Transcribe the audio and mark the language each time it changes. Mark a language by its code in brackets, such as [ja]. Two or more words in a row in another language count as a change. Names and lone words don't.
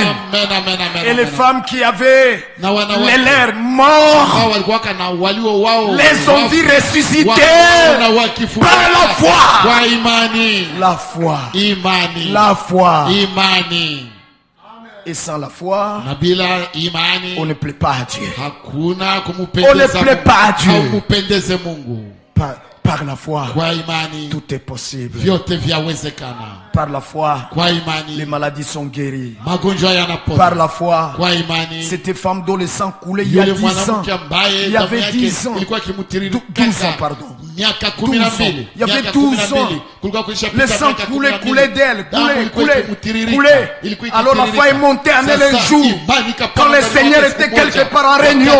[fr] Et les femmes qui avaient les lèvres morts les ont vus ressusciter par la foi. La foi. La foi. Et sans la foi, on ne plaît pas à Dieu. On ne plaît pas à Dieu. Par la foi, [sw] kwa imani [fr] tout est possible. [sw] vyote vyawezekana. [fr] Par la foi, [sw] Kwa imani [fr] les maladies sont guéries. [sw] magonjwa yanapona. [fr] Par la foi, [sw] Kwa imani [fr] cette femme dont le sang coulait il y a 10 ans. Il y avait 10 ans. 12 ans, pardon. 12 ans. Il y avait 12 ans. Le sang coulait d'elle. Coulait. Alors la foi est montée en elle un jour. Quand le Seigneur était quelque part en réunion.